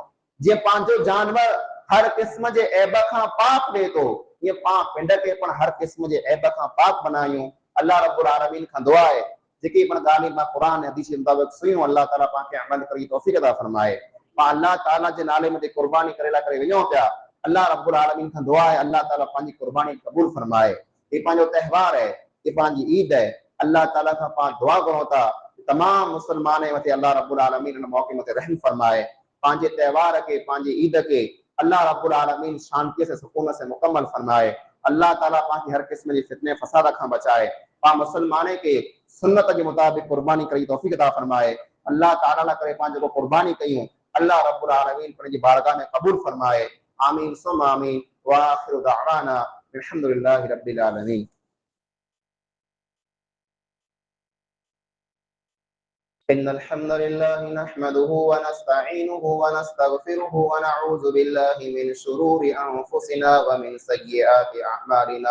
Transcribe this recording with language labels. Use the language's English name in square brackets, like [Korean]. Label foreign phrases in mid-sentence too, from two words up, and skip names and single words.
[Sindhi] जीअं पंहिंजो जानवर हर क़िस्म जे ऐब खां पाक ॾे थो, ईअं पाण पिंड खे पण हर क़िस्म जे ऐब खां पाक बनायूं। अल्लाह रब्बुल आलमीन खां दुआ आहे जेकी पण ॻाल्हि मां क़ुरान ऐं हदीस जे मुताबिक़ सुनियूं, अल्लाह ताला पाण खे अमल करण जी तौफ़ीक़ अता फरमाए। पाण अल्लाह ताला जे नाले में कुर्बानी करे लाइ करे वञूं पिया। अल्लाह रब्बुल आलमीन खां दुआ आहे अल्लाह ताला पंहिंजी कुर्बानी क़बूल फरमाए। ये पंहिंजो त्योहार है, ये पंहिंजी ईद है। अल्लाह ताला खां पाण दुआ करूं था तमाम मुसलमान जे मथे अल्लाह रब्बुल आलमीन इन मौके मथे रहम फरमाए। पंहिंजे त्योहार के, पंहिंजी ईद के अल्लाह रब्बुल आलमीन शांति से सुकून से मुकम्मल फरमाए। अल्लाह ताला पाण खे हर क़िस्म जे फितने फसाद खां बचाए। पाण मुसलमान के सुन्नत के मुताबिक कुर्बानी करी तौफ़ीक़ अता फरमाए। अल्लाह ताला लाइ करे पाण जेको कुर्बानी कयूं, अल्लाह रब्बुल आलमीन पंहिंजी बारगाह में क़बूल फरमाए। [Arabic] آمين ثم آمين وآخر دعوانا الحمد لله رب العالمين. إن الحمد لله نحمده ونستعينه ونستغفره ونعوذ بالله من شرور أنفسنا ومن سيئات أعمالنا.